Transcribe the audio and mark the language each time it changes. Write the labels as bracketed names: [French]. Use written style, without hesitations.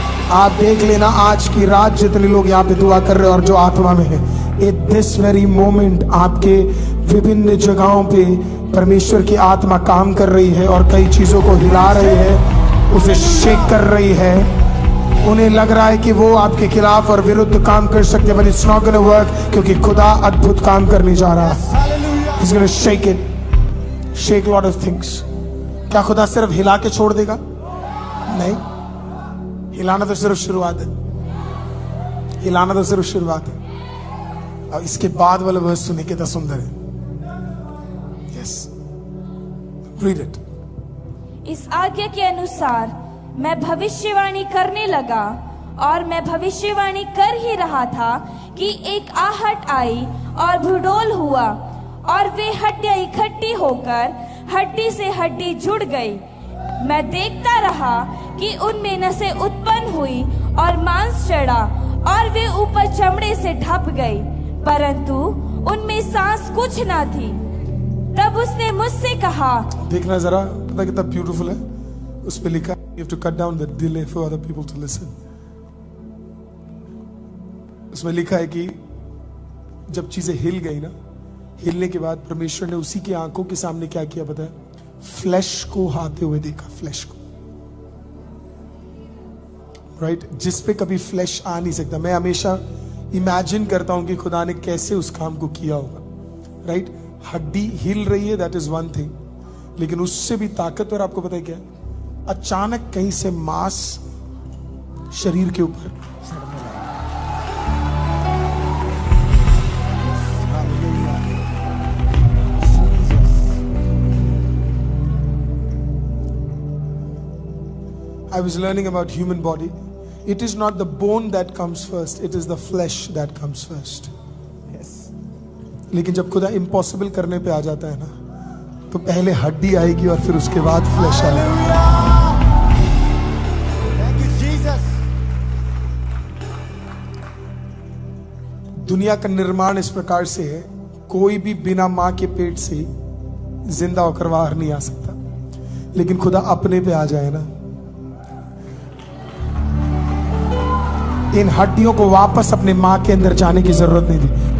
[Hindi] आप देख लेना आज की रात जितने लोग यहाँ पे दुआ कर रहे हैं और जो आत्मा में है, [English] at this very moment [Hindi] आपके विभिन्न जगहों पे परमेश्वर की आत्मा काम कर रही है और कई चीजों को हिला रही है, उसे शेक कर रही है। उन्हें लग रहा है कि वो आपके खिलाफ और विरुद्ध काम कर सकते हैं, [English] but it's not gonna work, [Hindi] क्योंकि खुदा अद्भुत काम करने जा रहा है। [English] He's gonna shake it, shake lot of things। [Hindi] क्या खुदा सिर्फ हिला के छोड़ देगा? नहीं, हिलाना तो सिर्फ शुरुआत है, हिलाना तो सिर्फ शुरुआत है। और इसके बाद वाला वर्स सुने कितना सुंदर है। [English] Yes, read it। [Hindi] इस आज्ञा के अनुसार मैं भविष्यवाणी करने लगा, और मैं भविष्यवाणी कर ही रहा था कि एक आहट आई और भूडोल हुआ, और वे हड्डियां इकट्ठी होकर हड्डी से हड्डी जुड़ गई। मैं देखता रहा कि उनमें नसें उत्पन्न हुई और मांस चढ़ा और वे ऊपर चमड़े से ढप गई, परंतु उनमें सांस कुछ ना थी। तब उसने मुझसे कहा, देखना जरा, पता कितना ब्यूटीफुल है। उस पे लिखा, [English] you have to cut down the delay for other people to listen। [Hindi] उसमें लिखा है कि जब चीजें हिल गई ना, हिलने के बाद परमेश्वर ने उसी की आंखों के सामने क्या किया पता है? फ्लैश को आते हुए देखा, फ्लैश को, राइट, जिस पे कभी फ्लैश आ नहीं सकता। मैं हमेशा इमेजिन करता हूं कि खुदा ने कैसे उस काम को किया होगा, राइट। हड्डी हिल रही है, [English] that is one thing, [Hindi] लेकिन उससे भी ताकतवर आपको पता है क्या है? अचानक कहीं से मांस शरीर के ऊपर, [English] I was learning about human body. It is not the bone that comes first, it is the flesh that comes first. Yes. [Hindi] लेकिन जब खुदा इम्पॉसिबल करने पे आ जाता है ना, तो पहले हड्डी आएगी और फिर उसके बाद फ्लैश आएगा। [English] Thank you, Jesus. [Hindi] दुनिया का निर्माण इस प्रकार से है, कोई भी बिना मां के पेट से जिंदा होकर बाहर नहीं आ सकता, लेकिन खुदा अपने पे आ जाए ना, इन हड्डियों को वापस अपने मां के अंदर जाने की जरूरत नहीं थी।